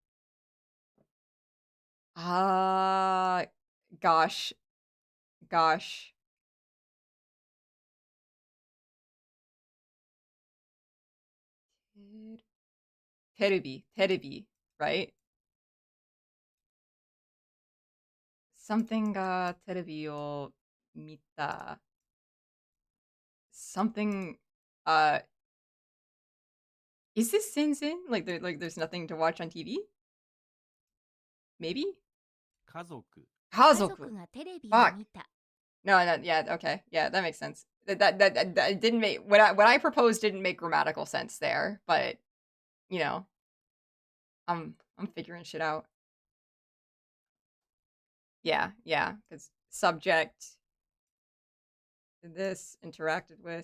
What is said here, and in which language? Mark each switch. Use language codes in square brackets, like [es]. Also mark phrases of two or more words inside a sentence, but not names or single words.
[en] Ah, gosh. Gosh. Terubi. Terubi, right? [ja] Something がテレビを見た. [en] Something uh is this Sin? There's nothing to watch on TV? Maybe? [ja] 家族、家族 Kazoku. がテレビを [en] Fuck. [ja] 見た。 [en] No, no, yeah, okay. Yeah, that makes sense. That didn't make what I proposed didn't make grammatical sense there, but you know, I'm figuring shit out. Yeah, yeah, because subject this interacted with.